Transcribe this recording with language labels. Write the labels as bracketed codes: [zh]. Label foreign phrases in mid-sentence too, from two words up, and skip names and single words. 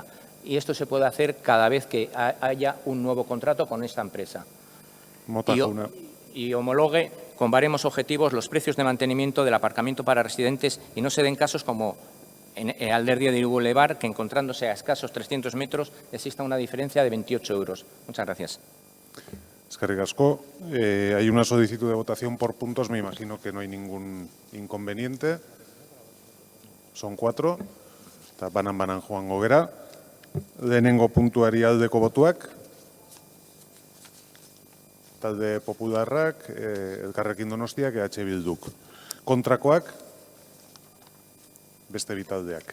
[es] Y esto se puede hacer cada vez que haya un nuevo contrato con esta empresa. Y homologue con baremos objetivos los precios de mantenimiento del aparcamiento para residentes y no se den casos como en Alderdieder y Boulevard, que encontrándose a escasos 300 metros exista una diferencia de 28 euros. Muchas gracias. Eskerrik asko. Hay una solicitud de votación por puntos. Me imagino que no hay ningún inconveniente. Son 4. [eu] Eta banan joango gera. Lehenengo puntuari aldeko botuak. Talde Popularrak, Elkarrekin Donostiak, EH Bilduk. Kontrakoak, beste bitaldeak.